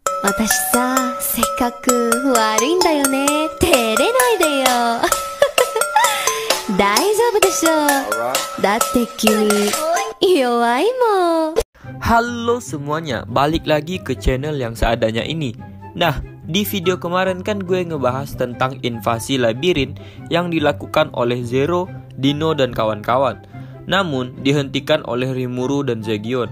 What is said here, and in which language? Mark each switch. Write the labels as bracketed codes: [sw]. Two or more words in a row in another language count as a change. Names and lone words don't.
[ja] 私さ、せっかく悪いんだよね。照れないでよ。大丈夫でしょ。だって君弱いもん。 [id] Halo semuanya, balik lagi ke channel yang seadanya ini. Nah, di video kemarin kan gue ngebahas tentang invasi labirin yang dilakukan oleh Zero, Dino, dan kawan-kawan. Namun, dihentikan oleh Rimuru dan Zegion.